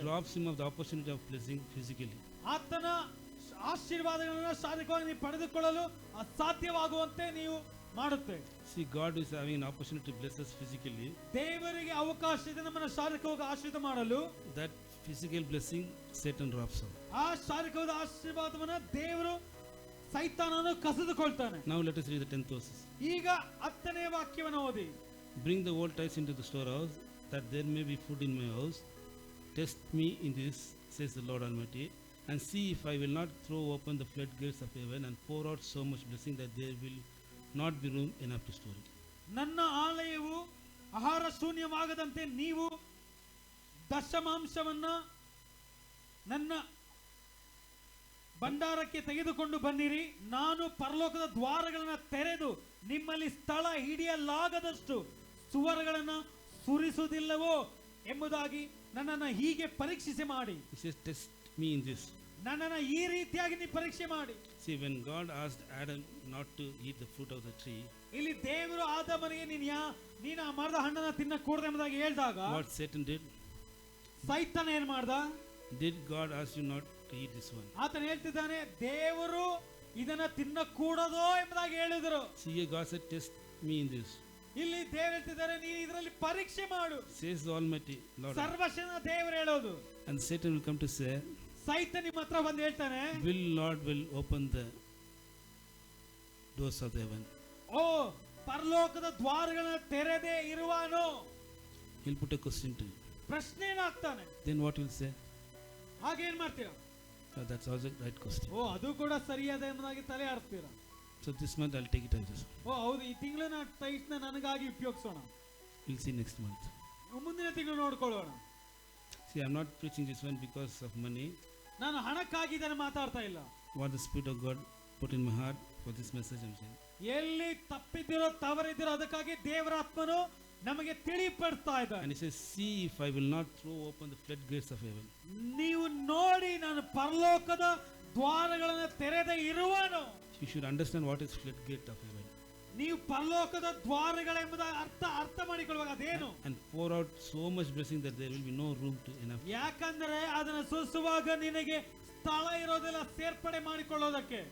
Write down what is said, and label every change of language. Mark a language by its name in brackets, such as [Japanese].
[English] It robs him of the opportunity of blessing physically. [Kannada] ಆತನ ಆಶೀರ್ವಾದಗಳನ್ನು ಶಾರೀರಿಕವಾಗಿ ನೀವು ಪಡೆದುಕೊಳ್ಳಲು ಅಸಾಧ್ಯವಾಗುವಂತೆ ನೀವು ಮಾಡುತ್ತೆ. [English] See, God is having an opportunity to bless us physically. [Kannada] ದೇವರಿಗೆ ಅವಕಾಶ ಇದೆ ನಮ್ಮನ್ನು ಶಾರೀರಿಕವಾಗಿ ಆಶೀರ್ವಾದ ಮಾಡಲು. [English] That physical blessing Satan robs us. [Kannada] ಆ ಶಾರೀರಿಕವಾದ ಆಶೀರ್ವಾದವನ್ನು ದೇವರು ಸೈತಾನನು ಕಸಿದುಕೊಳ್ತಾನೆ. [English] Now let us read the 10th verses. [Kannada] ಈಗ 10ನೇ ವಾಕ್ಯವನ್ನು ಓದಿ. [English] Bring the old tithes into the storehouse, that there may be food in my house. Test me in this, says the Lord Almighty, and see if I will not throw open the floodgates of heaven and pour out so much blessing that there will not be room enough to store it. [Kannada] ನನ್ನ ಆಲಯವು ಆಹಾರ ಶೂನ್ಯವಾಗದಂತೆ ನೀವು ದಶಮಾಂಶವನ್ನ ನನ್ನ ಭಂಡಾರಕ್ಕೆ ತೆಗೆದುಕೊಂಡು ಬನ್ನಿರಿ. ನಾನು ಪರಲೋಕದ ದ್ವಾರಗಳನ್ನು ತೆರೆದು ನಿಮ್ಮಲ್ಲಿ ಸ್ಥಳ ಹಿಡಿಯಲಾಗದಷ್ಟು ಸುವರ್ಗಳನ್ನು ಸುರಿಸುವುದಿಲ್ಲವೋ ಎಂಬುದಾಗಿ ನನ್ನನ್ನು ಹೀಗೆ ಪರೀಕ್ಷಿಸಿ ಮಾಡಿ. [English] He says, test me in this. [Kannada] ನನ್ನನ್ನು ಈ ರೀತಿಯಾಗಿ ನೀವು ಪರೀಕ್ಷೆ ಮಾಡಿ. [English] See, when God asked Adam not to eat the fruit of the tree, [Kannada] ಇಲ್ಲಿ ದೇವರು ಆದಾಮನಿಗೆ ನೀನು ಆ ಮರದ ಹಣ್ಣನ್ನು ತಿನ್ನಕೂಡದು ಎಂಬುದಾಗಿ ಹೇಳಿದಾಗ, [English] what Satan did? [Kannada] ಸೈತಾನ ಏನ್ ಮಾಡ್ದ? [English] Did God ask you not to eat this one? [Kannada] ಆತನ ಹೇಳ್ತಿದ್ದಾನೆ, ದೇವರು ಇದನ್ನ ತಿನ್ನಕೂಡದೋ ಎಂಬುದಾಗಿ ಹೇಳಿದರು. [English] See, here God said, test me in this. [Kannada] ಇಲ್ಲಿ ದೇವರು ಹೇಳ್ತಿದ್ದಾರೆ, ನೀನು ಇದರಲ್ಲಿ ಪರೀಕ್ಷೆ ಮಾಡು, [English] Says the Almighty Lord. [Kannada] ಸರ್ವಶಕ್ತನ ದೇವರು ಹೇಳೋದು. [English] And Satan will come to say, [Kannada] ಸೈತಾನ ನಿಮ್ಮ ಹತ್ರ ಬಂದು ಹೇಳ್ತಾನೆ, [English] Lord will open the doors of heaven. [Kannada] ಓ ಪರಲೋಕದ ದ್ವಾರಗಳನ್ನು ತೆರೆದೇ ಇರುವಾನೋ? [English] He'll put a question to you. [Kannada] ಪ್ರಶ್ನೆಯನ್ನು ಹಾಕ್ತಾನೆ. [English] Then what will say? [Kannada] ಹಾಗೇನ್ ಮಾಡ್ತೀರಾ? [English] That's also the right question. [Kannada] ಓ ಅದು ಕೂಡ ಸರಿಯಾದ ಎಂಬುದಾಗಿ ತಲೆ ಆಡ್ತೀರಾ. [English] So this month I'll take it as this. [Kannada] ಓ ಹೌದು, ಈ ತಿಂಗಳಿನ ಟೈಟ್ನ ನನಗಾಗಿ ಉಪಯೋಗಿಸೋಣ. [English] We'll see next month. [Kannada] ಮುಂದಿನ ತಿಂಗಳು ನೋಡ್ಕೊಳ್ಳೋಣ. [English] See, I'm not preaching this one because of money. [Kannada] ನಾನು ಹಣಕ್ಕಾಗಿ ಇದನ್ನು ಮಾತಾಡ್ತಾ ಇಲ್ಲ. [English] What the Spirit of God put in my heart for this message I'm saying. [Kannada] ಎಲ್ಲಿ ತಪ್ಪಿದಿರೋ ತವರಿದಿರೋ ಅದಕ್ಕಾಗಿ ದೇವರ ಆತ್ಮನು ನಮಗೆ ತಿಳಿಪಡ್ತಾ ಇದ್ದಾನೆ. [English] And he says, see if I will not throw open the floodgates of heaven. [Kannada] ನೀವು ನೋಡಿ ನಾನು ಪರಲೋಕದ ದ್ವಾರಗಳನ್ನು ತೆರೆದೇ ಇರುವನು. [English] You should understand what is floodgate of heaven. [Kannada] ನೀವು ಪರಲೋಕದ ದ್ವಾರಗಳೆಂಬುದ ಅರ್ಥ ಮಾಡಿಕೊಳ್ಳುವಾಗ ಅದೇನು? [English] And pour out so much blessing that there will be no room to enough. [Kannada] ಯಾಕಂದ್ರೆ ಅದನ್ನು ಸುರಿಸುವಾಗ ನಿನಗೆ ಸ್ಥಳ ಇರೋದಿಲ್ಲ ಸೇರ್ಪಡೆ ಮಾಡಿಕೊಳ್ಳೋದಕ್ಕೆ.